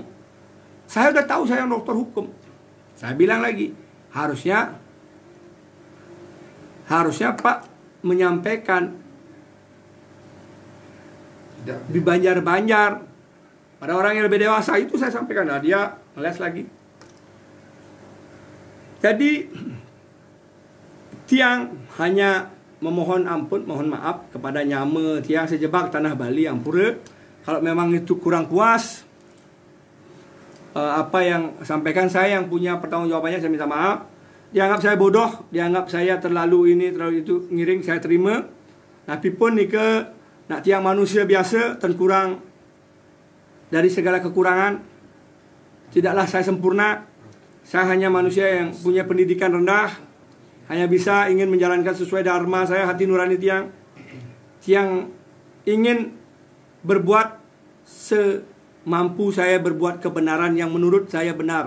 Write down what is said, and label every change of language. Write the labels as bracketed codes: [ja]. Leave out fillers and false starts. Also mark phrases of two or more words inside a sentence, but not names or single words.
[id] Saya udah tahu saya dokter hukum. Saya bilang lagi, harusnya Pak menyampaikan di Banjar-Banjar pada orang yang lebih dewasa, itu saya sampaikan. Nah, dia ngeles lagi. Jadi tiang hanya memohon ampun, mohon maaf kepada [ban] nyama tiang sejebak tanah Bali ampura. [id] Kalau memang itu kurang puas, apa yang sampaikan, saya yang punya pertanggungjawabannya, saya minta maaf. Dianggap saya bodoh, dianggap saya terlalu ini, terlalu itu, ngiring, saya terima. Tapi pun [ban] ni ke nak tiang [id] manusia biasa, terkurang dari segala kekurangan. Tidaklah saya sempurna. Saya hanya manusia yang punya pendidikan rendah, hanya bisa ingin menjalankan sesuai dharma saya, hati nurani tiang. Tiang ingin berbuat semampu saya, berbuat kebenaran yang menurut saya benar.